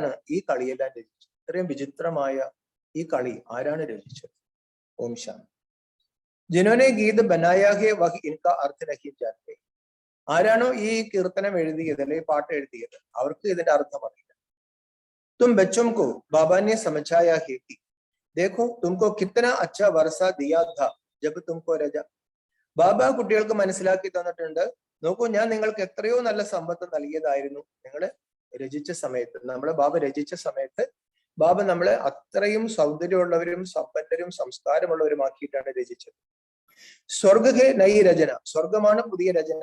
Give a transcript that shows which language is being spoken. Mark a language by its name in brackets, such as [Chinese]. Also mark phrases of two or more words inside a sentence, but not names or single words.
[Malayalam] ആരാണ് ഈ കളിയെല്ലാം രചിച്ചത്? ഇത്രയും വിചിത്രമായ ഈ കളി ആരാണ് രചിച്ചത്? ഓം ശാന്തി. [Hindi] जिन्होंने गीत बनाया है वह इनका अर्थ नहीं जानते. [Malayalam] ആരാണോ ഈ കീർത്തനം എഴുതിയത് അല്ലെങ്കിൽ പാട്ട് എഴുതിയത് അവർക്ക് ഇതിന്റെ അർത്ഥം അറിയില്ല. [Hindi] तुम बच्चों को बाबा ने समझाया है कि देखो तुमको कितना अच्छा वर्षा दिया था जब तुमको रजा. [Malayalam] ബാബ കുട്ടികൾക്ക് മനസ്സിലാക്കി തന്നിട്ടുണ്ട്, നോക്കൂ ഞാൻ നിങ്ങൾക്ക് എത്രയോ നല്ല സമ്പത്ത് നൽകിയതായിരുന്നു നിങ്ങൾ രചിച്ച സമയത്ത്. നമ്മളെ ബാബ രചിച്ച സമയത്ത് ബാബ നമ്മളെ അത്രയും സൗന്ദര്യമുള്ളവരും സമ്പന്നരും സംസ്കാരമുള്ളവരുമാക്കിയിട്ടാണ് രചിച്ചത്. [Hindi] स्वर्ग है नयी रचना, [Malayalam] സ്വർഗമാണ് പുതിയ രചന.